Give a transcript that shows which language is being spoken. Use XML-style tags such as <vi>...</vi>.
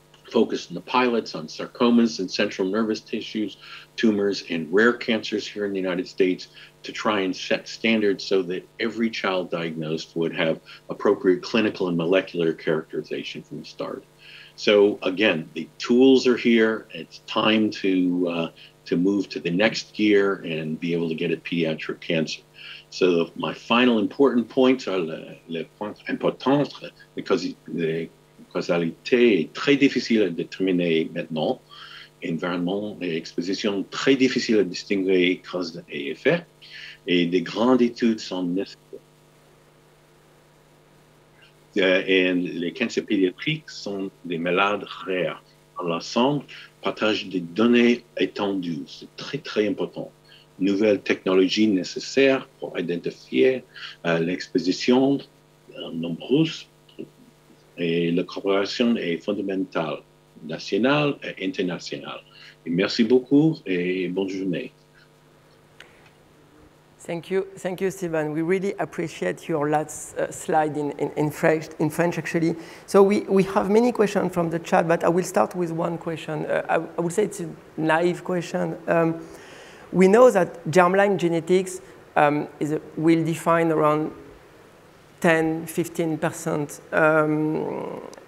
<en>focus on the pilots on sarcomas and central nervous tissues, tumors, and rare cancers here in the United States, to try and set standards so that every child diagnosed would have appropriate clinical and molecular characterization from the start. So again, the tools are here. It's time to move to the next gear and be able to get at pediatric cancer. So my final important points are</en> <fr>les points importants,</fr> <en>because the</en> <fr>causalité est très difficile à déterminer maintenant. Environnement et exposition très difficile à distinguer cause et effet. Et des grandes études sont nécessaires. Et les cancers pédiatriques sont des malades rares. L'ensemble partage des données étendues. C'est très, très important. Nouvelles technologies nécessaires pour identifier l'exposition nombreuse. Et la coopération est fondamentale, nationale et internationale. Et merci beaucoup et bonne journée.</fr> <en>Thank you, Stephen. We really appreciate your last slide in French, actually. So we have many questions from the chat, but I will start with one question. I would say it's a naive question. We know that germline genetics will define around 10–15%.</en>